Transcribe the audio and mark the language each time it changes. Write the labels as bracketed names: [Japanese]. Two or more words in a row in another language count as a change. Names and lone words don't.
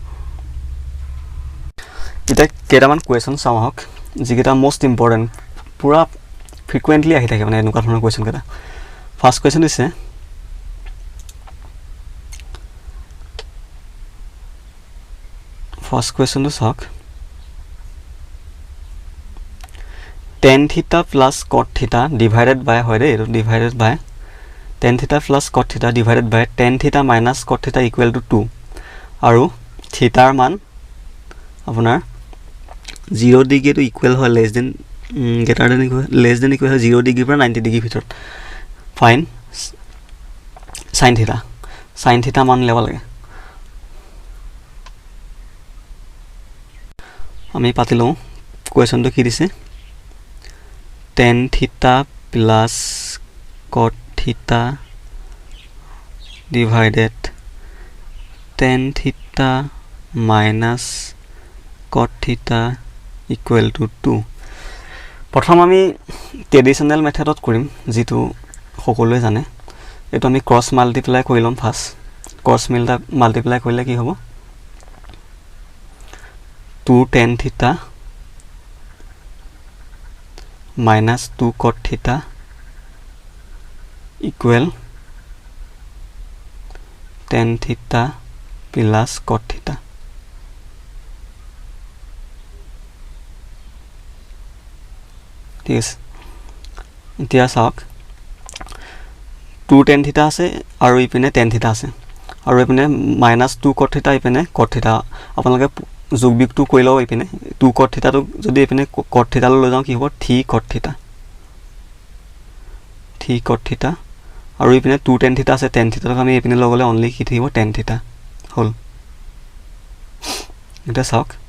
[Assamese] এটা কেইটামান কোৱেশ্যন চাওঁ আহক, যিকেইটা [English] most important [Assamese] পুৰা ফ্ৰিকুৱেন্টলি আহি থাকে, মানে এনেকুৱা ধৰণৰ কোৱেশ্যন কেইটা। [English] first question [Assamese] দিছে ফাৰ্স্ট কোৱেশ্যনটো চাওক [English] tan theta plus cot theta divided by [Assamese] হয় দে, এটো [English] divided by tan theta plus cot theta divided by tan theta minus cot theta equal to 2, [Assamese] আৰু থিটাৰ মান আপোনাৰ 0 [English] degree to equal [Assamese] হয় [English] less than greater than equal [Assamese] হয় 0 ডিগ্ৰী পৰা 90 ডিগ্ৰী ভিতৰত। ফাইন [English] sin theta [Assamese] মান ল'ব লাগে। আমি পাতি লওঁ কোৱেশ্যনটো কি দিছে [English] tan theta plus cot theta divided tan theta minus cot theta equal to 2। [Assamese] প্ৰথম আমি [English] traditional methodত [Assamese] কৰিম, যেটো সকলোৱে জানে। এটো আমি [English] cross multiply [Assamese] কৰি লম। [English] first cross multiply [Assamese] কৰিলে কি হ'ব [English] 2 tan theta minus 2 cot theta [Assamese] equal tan theta plus cot theta। ঠিক আছে, এতিয়া চাওক [English] 2 tan theta [Assamese] আছে আৰু ইপিনে [English] tan theta [Assamese] আছে, আৰু ইপিনে [English] minus 2 cot theta [Assamese] ইপিনে [English] cot theta। [Assamese] আপোনালোকে যোগ বিয়োগটো কৰি লও। ইপিনে [English] 2 cot theta [Assamese] টো যদি ইপিনে [English] cot theta [Assamese] লৈ যাওঁ কি হ'ব [English] 3 cot theta, [Assamese] আৰু ইপিনে [English] 2 tan theta [Assamese] আছে, [English] tan theta [Assamese] ক আমি ইপিনে লগালে অনলি কি থাকিব [English] tan theta, [Assamese] হ'ল এটা চাওক